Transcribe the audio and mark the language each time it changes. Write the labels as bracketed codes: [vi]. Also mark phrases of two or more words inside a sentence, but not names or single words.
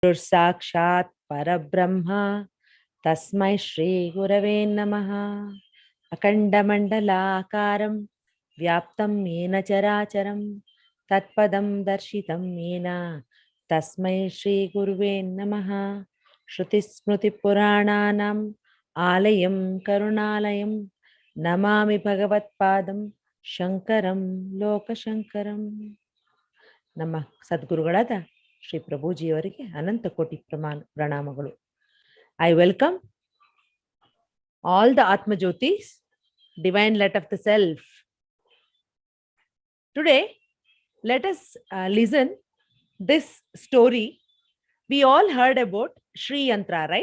[sa] साक्षात् परब्रह्म तस्मै श्री गुरवे नमः अखण्डमण्डलाकारं व्याप्तं येन चराचरम् तत्पदं दर्शितं येन तस्मै श्री गुरवे नमः श्रुति स्मृति पुराणानाम् आलयं करुणालयम् नमामि भगवत् पादं शंकरं लोक शंकरम्. [kn] ನಮ್ಮ ಸದ್ಗುರುಗಳಾದ ಶ್ರೀ ಪ್ರಭುಜಿಯವರಿಗೆ ಅನಂತ ಕೋಟಿ ಪ್ರಣಾಮಗಳು. [en] I welcome all the Atmajyotis, divine light of the self. Today, let us listen this story. We all heard about Sri Yantra, right?